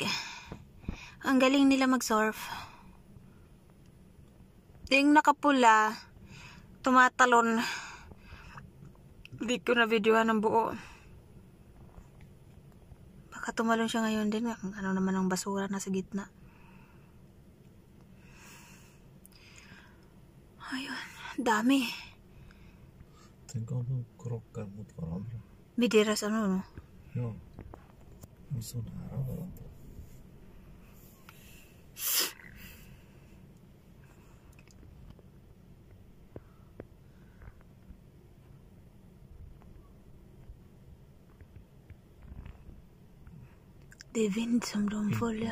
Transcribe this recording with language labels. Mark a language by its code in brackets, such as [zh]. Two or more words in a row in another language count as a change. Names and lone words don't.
[tl] Ang galing nila mag-surf. Yung nakapula, tumatalon. Hindi ko na videohan ng buo. Baka tumalon siya ngayon din. Ano naman ang basura nasa gitna. Ayun. Dami. [sv] Tänk om de krockar mot varandra. Med deras no? Ja. De är så nära varandra. Det är vind som de följer.